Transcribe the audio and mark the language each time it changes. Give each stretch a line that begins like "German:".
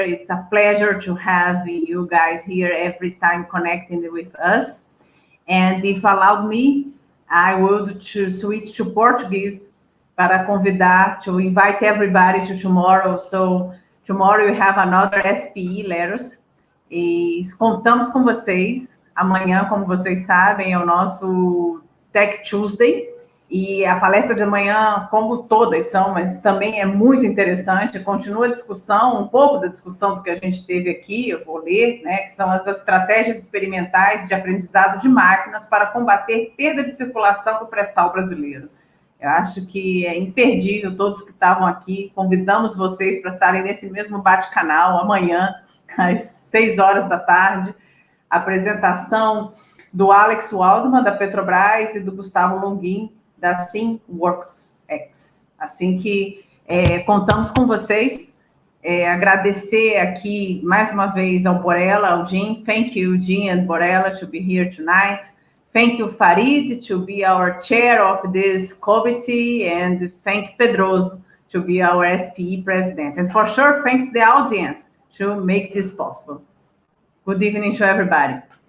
English: It's a pleasure to have you guys here every time connecting with us. And if allowed me, I would to switch to Portuguese
Portuguese: para convidar,
English: to invite everybody to tomorrow. So tomorrow we have another SPE letters.
Portuguese: E contamos com vocês. Amanhã, como vocês sabem, é o nosso Tech Tuesday. E a palestra de amanhã, como todas são, mas também é muito interessante, continua a discussão, um pouco da discussão do que a gente teve aqui, eu vou ler, né, que são as estratégias experimentais de aprendizado de máquinas para combater perda de circulação do pré-sal brasileiro. Eu acho que é imperdível, todos que estavam aqui, convidamos vocês para estarem nesse mesmo bate-canal amanhã, às 6 horas da tarde, apresentação do Alex Waldman, da Petrobras, e do Gustavo Longuin, da ThingWorx X. Assim que contamos com vocês. Agradecer aqui mais uma vez ao Borella, ao Jim.
English: Thank you, Jim and Borella, to be here tonight. Thank you, Farid, to be our chair of this committee, and thank Pedroso to be our SPE president. And for sure, thanks the audience to make this possible. Good evening to everybody.